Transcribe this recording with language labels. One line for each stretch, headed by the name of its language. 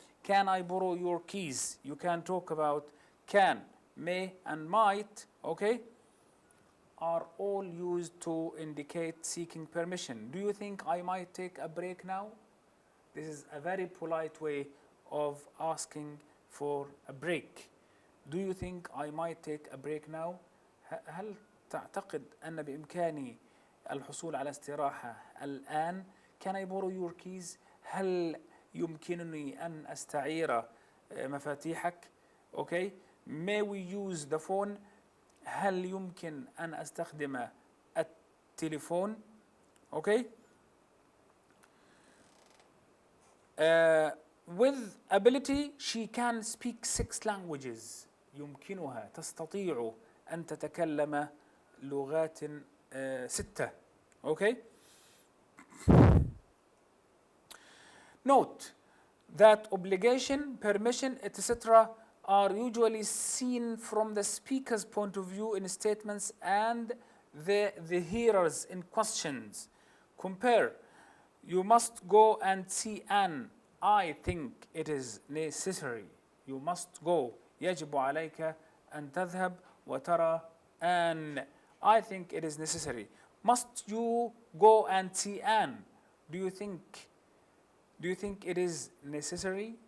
English: Can I borrow your keys? You can talk about can, may, and might. Okay? Are all used to indicate seeking permission. Do you think I might take a break now? This is a very polite way of asking for a break. Do you think I might take a break now?
Arabic: هل تعتقد أن بإمكاني الحصول على استراحة الآن؟
English: Can I borrow your keys?
Arabic: هل يمكنني أن أستعير مفاتيحك؟ Okay.
English: May we use the phone?
Arabic: هل يمكن أن أستخدم التليفون؟ Okay.
English: With ability, she can speak 6 languages.
Arabic: يمكنها, تستطيع أن تتكلم لغات 6.
English: Okay. Note that obligation, permission, etc. are usually seen from the speaker's point of view in statements and the hearers in questions. Compare. You must go and see Anne. I think it is necessary. You must go.
Arabic: يجب عليك أن تذهب وترى Anne.
English: I think it is necessary. Must you go and see Anne? Do you think it is necessary?